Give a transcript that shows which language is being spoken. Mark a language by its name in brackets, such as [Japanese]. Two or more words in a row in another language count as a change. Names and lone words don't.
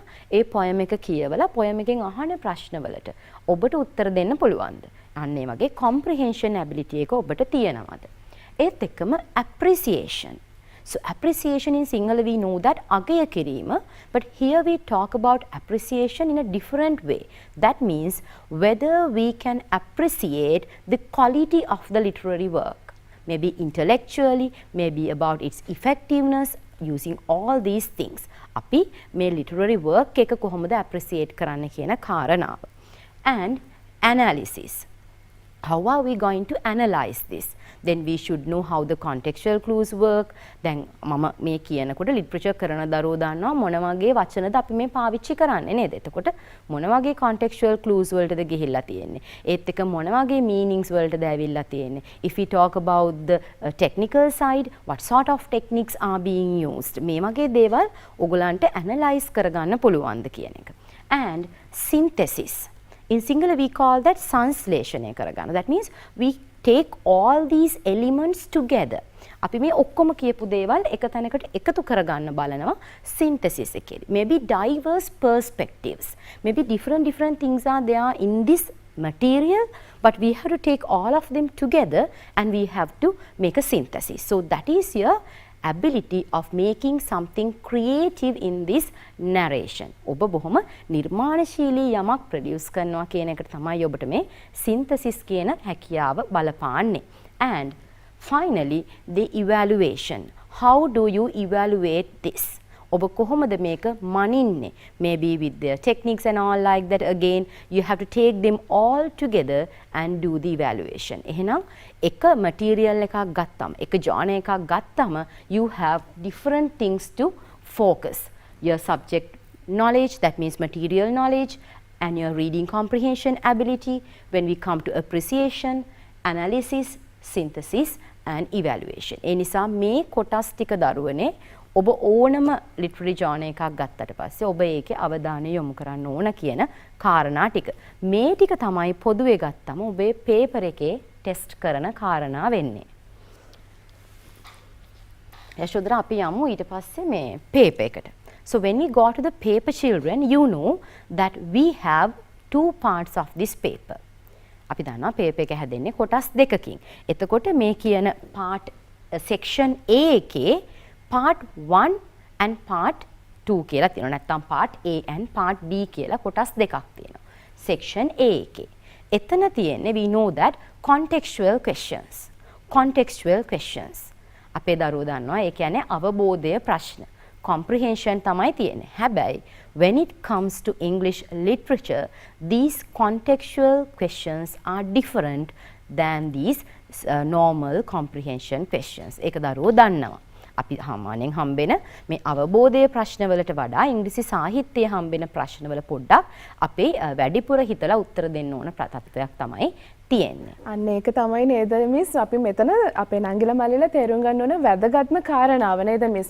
[Sinhala] ඒ poem එක කියවලා poem එකෙන් අහන ප්‍රශ්නවලට ඔබට උත්තර දෙන්න පුළුවන්ද? අන්න ඒ වගේ [English] comprehension ability [Sinhala] එක ඔබට තියෙනවද? ඒත් එක්කම appreciation. [English] So appreciation in Sinhala we know that [Sinhala] අගය කිරීම, [English] but here we talk about appreciation in a different way. That means whether we can appreciate the quality of the literary work, maybe intellectually, maybe about its effectiveness, using all these things. [Sinhala] අපි මේ [English] literary work [Sinhala] එක කොහොමද appreciate කරන්න කියන කාරණාව. [English] And analysis. How are we going to analyze this? Then we should know how the contextual clues work. [Sinhala] Then මම මේ කියනකොට literature කරන දරුවෝ දන්නවා මොන වගේ වචනද අපි මේ පාවිච්චි කරන්නේ නේද? එතකොට මොන වගේ [English] contextual clues [Sinhala] වලටද ගිහිල්ලා තියෙන්නේ? ඒත් එක මොන වගේ meanings වලටද ඇවිල්ලා තියෙන්නේ? [English] If we talk about the technical side, what sort of techniques are being used? [Sinhala] මේ වගේ දේවල් ඔයගලන්ට analyze කරගන්න පුළුවන්ද කියන එක. [English] And synthesis. In Sinhala we call that [Sinhala] සංශ්ලේෂණය කරගන්න. [English] That means we take all these elements together. [Sinhala] අපි මේ ඔක්කොම කියපු දේවල් එක තැනකට එකතු කරගන්න බලනවා synthesis එකේදී. [English] Maybe diverse perspectives. Maybe different things are there in this material, but we have to take all of them together and we have to make a synthesis. So that is your ability of making something creative in this narration. [Sinhala] ඔබ බොහොම නිර්මාණශීලී යමක් ප්‍රොඩියුස් කරනවා කියන එකට තමයි ඔබට මේ synthesis කියන හැකියාව බලපාන්නේ. [English] And finally the evaluation. How do you evaluate this? [Sinhala] ඔබ කොහොමද මේක මනින්නේ? [English] Maybe with their techniques and all like that. Again you have to take them all together and do the evaluation. [Sinhala] එහෙනම් එක material එකක් ගත්තම එක genre එකක් ගත්තම [English] you have different things to focus. Your subject knowledge, that means material knowledge, and your reading comprehension ability. When we come to appreciation, analysis, synthesis and evaluation. [Sinhala] ඒ නිසා මේ කොටස් ටික දරුවනේ ඔබ ඕනම [English] literary journal [Sinhala] එකක් ගත්තට පස්සේ ඔබ ඒකේ අවධානය යොමු කරන්න ඕන කියන කාරණා ටික. මේ ටික තමයි පොදුවේ ගත්තම ඔබේ පේපර් එකේ ටෙස්ට් කරන කාරණා වෙන්නේ. යශෝදරා අපි යමු ඊට පස්සේ මේ paper එකට. [English] So when we go to the paper, children, you know that we have two parts of this paper. [Sinhala] අපි දන්නවා paper එක හැදෙන්නේ කොටස් දෙකකින්. එතකොට මේ කියන [English] part section A [Sinhala] එකේ [English] part 1 and part 2 [Sinhala] කියලා තියෙනවා. නැත්නම් [English] part A and part B [Sinhala] කියලා කොටස් දෙකක් තියෙනවා. [English] section A [Sinhala] එකේ. එතන තියෙන්නේ [English] we know that contextual questions. contextual questions. [Sinhala] අපේ දරුවෝ දන්නවා ඒ කියන්නේ අවබෝධය ප්‍රශ්න. comprehension තමයි තියෙන්නේ. [English] හැබැයි when it comes to English literature, these contextual questions are different than these normal comprehension questions. [Sinhala] ඒක දරුවෝ දන්නවා. අපි සාමාන්‍යයෙන් හම්බෙන මේ අවබෝධයේ ප්‍රශ්නවලට වඩා ඉංග්‍රීසි සාහිත්‍යයේ හම්බෙන ප්‍රශ්නවල පොඩ්ඩක් අපේ වැඩිපුර හිතලා උත්තර දෙන්න ඕන තත්ත්වයක් තමයි තියෙන්නේ. අන්න ඒක තමයි නේද මිස් අපි මෙතන අපේ නංගිලා මල්ලිලා තේරුම් ගන්න ඕන වැදගත්ම කාරණාව නේද මිස්.